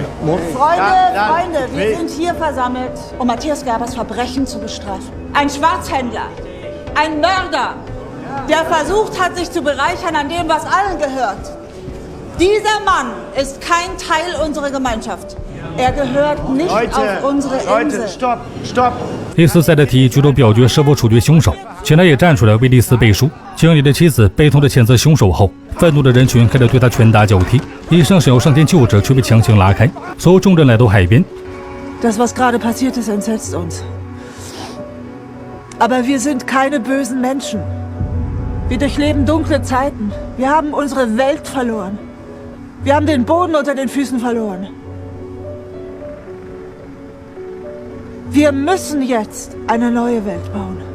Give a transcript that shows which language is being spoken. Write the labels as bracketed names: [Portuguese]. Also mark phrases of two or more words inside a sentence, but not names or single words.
[German] Freunde, wir sind hier versammelt, um Matthias Gerbers Verbrechen zu bestrafen. Ein Schwarzhändler, ein Mörder, der versucht hat, sich zu bereichern an dem, was allen gehört. Dieser Mann ist kein Teil unserer Gemeinschaft. Er gehört nicht auf unsere Insel. Leute, stopp, stopp! [Chinese] 丽丝在这提举手表决是否处决凶手，前台也站出来为丽丝背书。经理的妻子悲痛地谴责凶手后，愤怒的人群开始对他拳打脚踢。医生想要上前救治，却被强行拉开。所有众人来到海边。 [German] Das, was gerade passiert ist, entsetzt uns. Aber wir sind keine bösen Menschen. Wir durchleben dunkle Zeiten. Wir haben unsere Welt verloren. Wir haben den Boden unter den Füßen verloren. Wir müssen jetzt eine neue Welt bauen.